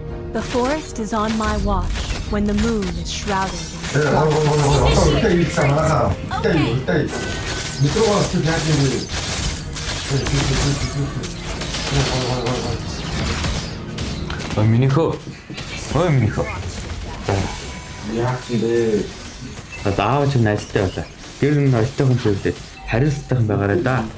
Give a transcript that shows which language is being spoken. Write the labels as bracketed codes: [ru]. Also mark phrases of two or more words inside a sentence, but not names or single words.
[en] The forest is on my watch when the moon is shrouded in [mn] Минийхөө. Минийхөө. Яах вэ? Заавал ч найзтай байлаа. Гэр нь хоёртойхон зүйлдээ хариуцлагатай байгаарай да.